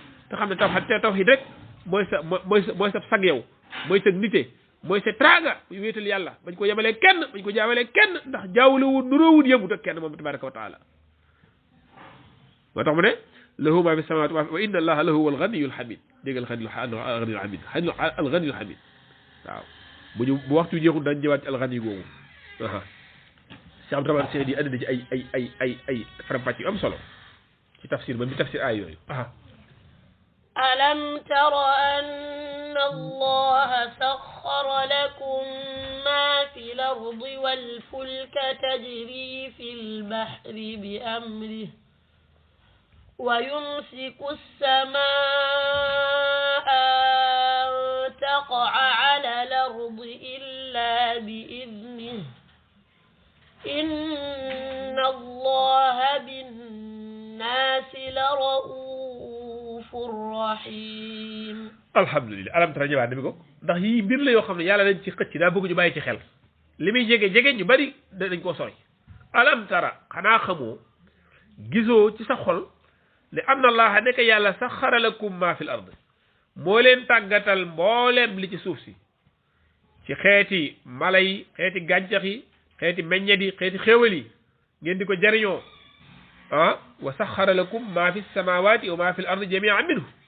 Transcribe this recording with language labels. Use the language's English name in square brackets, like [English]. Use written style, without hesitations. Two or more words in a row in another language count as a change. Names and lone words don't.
[Wolof] te xam ne tawhid rek mooy sa sag yow mooy sa nite mooy sa traaga muy wéetal yàlla bañ ko yemalee kenn bañ ko jaawalee kenn ndax jaawale wu nuróowul yëmut ak kenn moom [Arabic] تبارك وتعالى [Wolof] moo tax mu ne [Arabic] له ما في السماوات وإن الله لهو الغني الحميد [Wolof] déggal [Arabic] الغني الحميد الغني الحميد [Wolof] waaw bu waxtu jeexul dañ ñëwaat ci [Arabic] الغني [Wolof] googu Cheikh Abdourahmane Seydi andi na ci ay faram-fàcc yu am solo ci tafsir ba mi tafsir ay yooyu [Arabic] ألم تر أن الله سخر لكم ما في الأرض والفلك تجري في البحر بأمره ويمسك السماء أن تقع على الأرض إلا بإذنه إن الله بالناس لرؤوف رحيم الحمد لله ألم تر [Wolof] ñëwaat dami ko ndax yii mbir la yoo xam ne yàlla dañ ci xëcc daa bëgg ñu bàyyi ci xel li muy jege ñu bari dañ koo sori [Arabic] ألم تر [Wolof] xanaa xamoo gisoo ci sa xol ne [Arabic] أن الله [Wolof] nekk yàlla [Arabic] سخر لكم ما في الأرض [Wolof] moo leen tàggatal mbooleem li ci suuf si ci xeeti mala yi xeeti gàncax yi xeeti meññet yi xeeti xéewal yi ngeen di ko jariñoo [Arabic] وسخر لكم ما في السماوات وما في الأرض جميعا منه